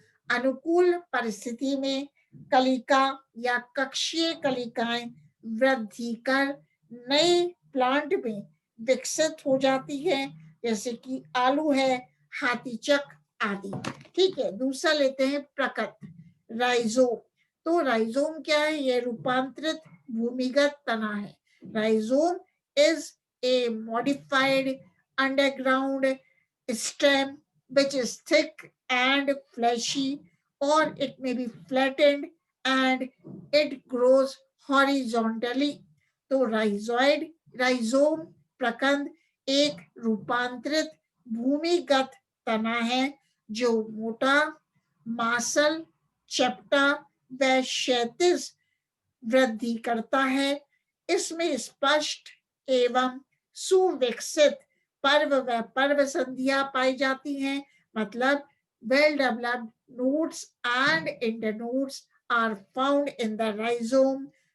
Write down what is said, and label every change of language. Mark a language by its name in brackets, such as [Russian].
[Hindi] अनुकूल परिस्थिति में कलिका या कक्षीय कलिकाएं वृद्धि कर नए प्लांट में विकसित हो जाती है, जैसे कि आलू है, हाथीचक आदि। ठीक है, दूसरा लेते हैं प्रकट, राइजोम। तो राइजोम क्या है? यह रूपांतरित भूमिगत तना है। [English] Rhizome is a modified underground stem which is thick and fleshy, or it may be flattened and it grows horizontally. [Hindi] तो राइजोम प्रकंद एक रूपांतरित भूमिगत तना है जो मोटा, मासल, चपटा व क्षैतिज वृद्धि करता है। इसमें स्पष्ट एवं सुविकसित पर्व व पर्व संधियां पाई जाती हैं। [English] मतलब well developed nodes and internodes are found in the rhizome।